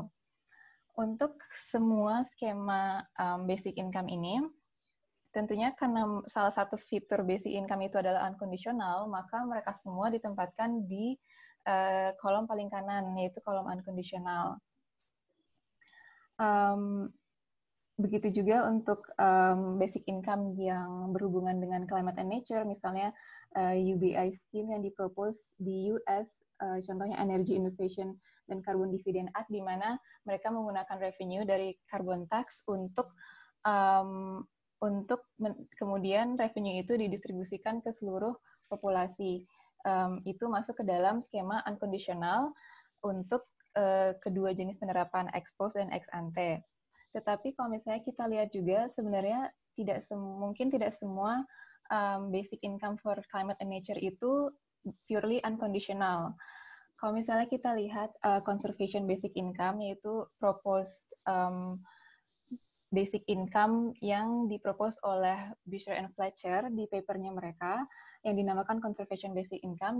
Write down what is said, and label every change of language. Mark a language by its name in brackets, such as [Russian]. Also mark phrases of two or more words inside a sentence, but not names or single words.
[Indonesian] Untuk semua skema [English] basic income [Indonesian] ini, tentunya karena salah satu fitur basic income itu adalah unconditional, maka mereka semua ditempatkan di kolom paling kanan, yaitu kolom unconditional. Begitu juga untuk [English] basic income [Indonesian] yang berhubungan dengan [English] climate and nature, [Indonesian] misalnya [English] UBI scheme [Indonesian] yang dipropose di US, contohnya Energy Innovation dan Carbon Dividend Act, di mana mereka menggunakan revenue dari [English] carbon tax [Indonesian] untuk kemudian revenue itu didistribusikan ke seluruh populasi. Itu masuk ke dalam skema unconditional untuk kedua jenis penerapan [Latin] ex post [Indonesian] dan [Latin] ex ante. [Indonesian] Tetapi kalau misalnya kita lihat juga, sebenarnya mungkin tidak semua [English] basic income for climate and nature [Indonesian] itu [English] purely unconditional. [Indonesian] Kalau misalnya kita lihat [English] conservation basic income, [Indonesian] yaitu [English] proposed basic income [Indonesian] yang dipropose oleh Buescher and Fletcher di papernya mereka, yang dinamakan [English] conservation basic income.